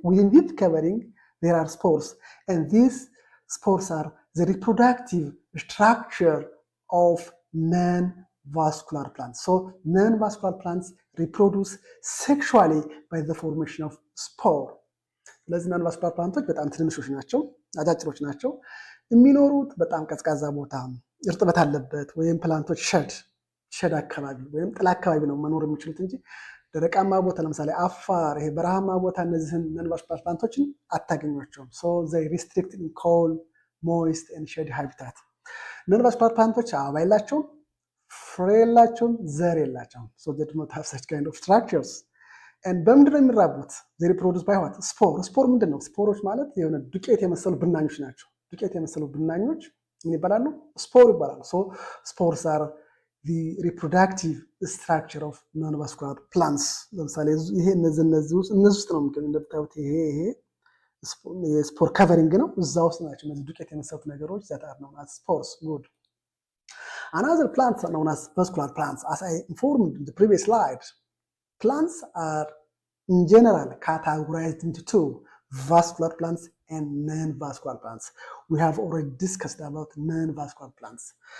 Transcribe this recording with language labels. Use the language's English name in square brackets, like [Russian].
[English] Within this covering, there are spores. And these spores are the reproductive structure of non-vascular plants. So non-vascular plants reproduce sexually by the formation of spore. [Amharic] ስለዚህ non-vascular plants በጣም ትንንሾች ናቸው፣ አጫጭሮች ናቸው። የሚኖሩት በጣም ቀዝቃዛ ቦታ፣ እርጥበት አለበት ወይም ፕላንቶች ሸድ አካባቢ ወይም ጥላ አካባቢ ነው መኖር የሚችሉት እንጂ ደረቃማ ቦታ ለምሳሌ አፋር፣ ይሄ በረሃማ ቦታ እነዚህን non-vascular plants አታገኟቸውም። [English] so they restrict in cold, moist and shady habitat. [Amharic] non-vascular plants አበባ የላቸውም፣ ፍሬ የላቸውም፣ ዘር የላቸውም። [English] so they do not have such kind of structures. [Amharic] and በምንድን ነው የሚራቡት? [English] they reproduce by what? [Amharic] ስፖር ምንድን ነው? ስፖሮች ማለት የሆነ ዱቄት የመሰሉ ብናኞች ናቸው። ዱቄት የመሰሉ ብናኞች ምን ይባላሉ? ስፖር ይባላሉ። [English] so spores are the reproductive structure of non-vascular plants. [Amharic] ለምሳሌ ይሄ እነዚህ ውስጥ ነው የሚገኙ። እንደምታዩት ይሄ የስፖር ከቨሪንግ ነው፣ እዛ ውስጥ ናቸው እነዚህ ዱቄት የመሰሉት ነገሮች [English] that are known as spores. good. Another plants are known as vascular plants. As I informed in the previous slide, plants are in general categorized into two: vascular plants and non-vascular plants. We have already discussed about non-vascular plants.